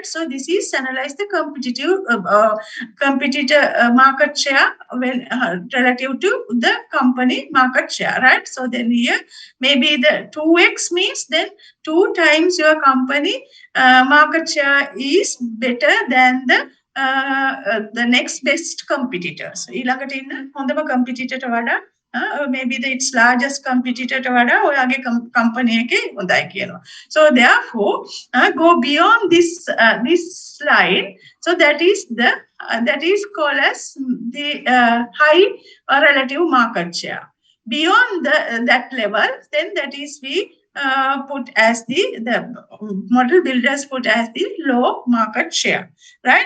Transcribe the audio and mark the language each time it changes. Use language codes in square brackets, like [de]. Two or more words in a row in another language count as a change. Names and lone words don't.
[en] So this is analyze the competitor market share when relative to the company market share, right? So then here maybe the 2x means then 2 times your company market share is better than the next best competitors. [si] ඊළඟට ඉන්න හොඳම competitor වඩා [en] maybe its largest competitor [si] වඩා ඔයාගේ company එකේ හොඳයි කියනවා. [en] So therefore go beyond this line. So that is called as the high relative market share. Beyond that level, then that is we put as the model builders put as the low market share, right?